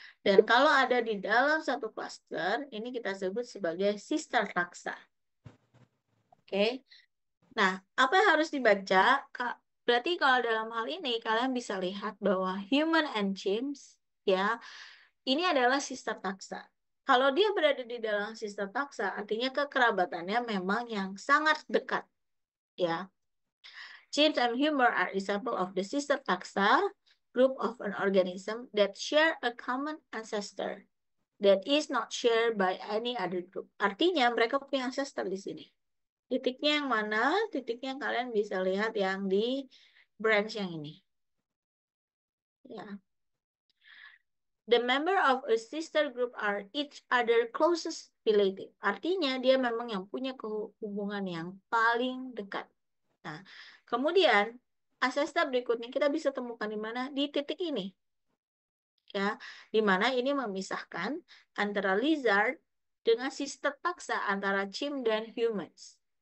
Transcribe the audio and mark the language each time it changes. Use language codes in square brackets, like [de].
[id] Dan kalau ada di dalam satu cluster, ini kita sebut sebagai sister taxa. Oke. Nah, apa yang harus dibaca? Berarti kalau dalam hal ini kalian bisa lihat bahwa [en] human and chimps [id] ya, ini adalah sister taxa. Kalau dia berada di dalam sister taxa, artinya kekerabatannya memang yang sangat dekat ya. [en] Chimps and humor are example of the sister taxa group of an organism that share a common ancestor that is not shared by any other group. [id] Artinya mereka punya ancestor di sini. Titiknya yang mana? Titiknya kalian bisa lihat yang di branch yang ini. Ya. [en] The member of a sister group are each other closest relative. [id] Artinya dia memang yang punya hubungan yang paling dekat. Nah, kemudian ancestor berikutnya kita bisa temukan di mana? Di titik ini. Ya, di mana ini memisahkan antara lizard dengan sister taxa antara chimp dan humans.